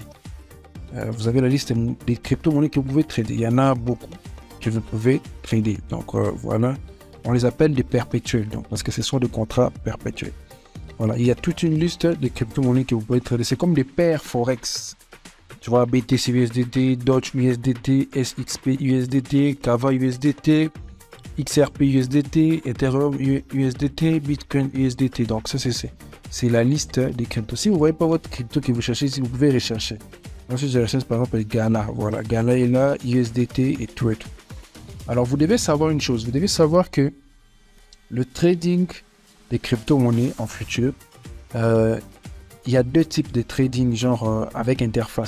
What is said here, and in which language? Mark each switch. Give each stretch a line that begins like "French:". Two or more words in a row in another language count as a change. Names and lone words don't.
French: Vous avez la liste des crypto-monnaies que vous pouvez trader. Il y en a beaucoup que vous pouvez trader. Donc, voilà. On les appelle des perpétuels, donc, parce que ce sont des contrats perpétuels. Voilà, il y a toute une liste de crypto-monnaies que vous pouvez trader. C'est comme des paires Forex. Tu vois, BTC USDT, Doge USDT, SXP USDT, Kava USDT, XRP USDT, Ethereum USDT, Bitcoin USDT. Donc, ça, c'est c'est la liste des cryptos. Si vous ne voyez pas votre crypto que vous cherchez ici, vous pouvez rechercher. Ensuite, je recherche par exemple Gala. Voilà, Gala est là, USDT et Trade. Alors, vous devez savoir une chose. Vous devez savoir que le trading des crypto-monnaies en futur, il y a deux types de trading, genre avec interface.